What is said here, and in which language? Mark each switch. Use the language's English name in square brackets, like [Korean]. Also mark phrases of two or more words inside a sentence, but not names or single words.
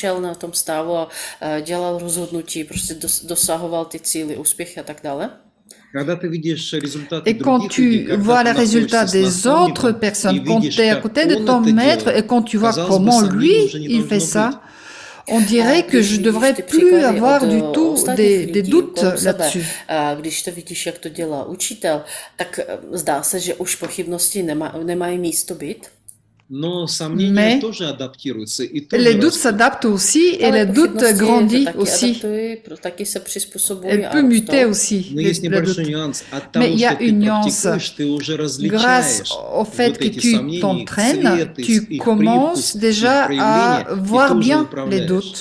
[French] Et quand tu vois les résultats des autres personnes, quand tu es à côté de ton maître et quand tu vois comment lui, il fait ça, on dirait que je devrais plus avoir du tout des doutes là-dessus. [Czech] Když to vidíš, jak to dělá učitel, tak zdá se, že už pochybnosti nemají místo být. [French] Mais les doutes s'adaptent aussi et les doutes grandissent aussi. Elle peut muter aussi, les doutes. Mais il y a une nuance. Grâce au fait que tu t'entraînes, tu commences déjà à voir bien les doutes.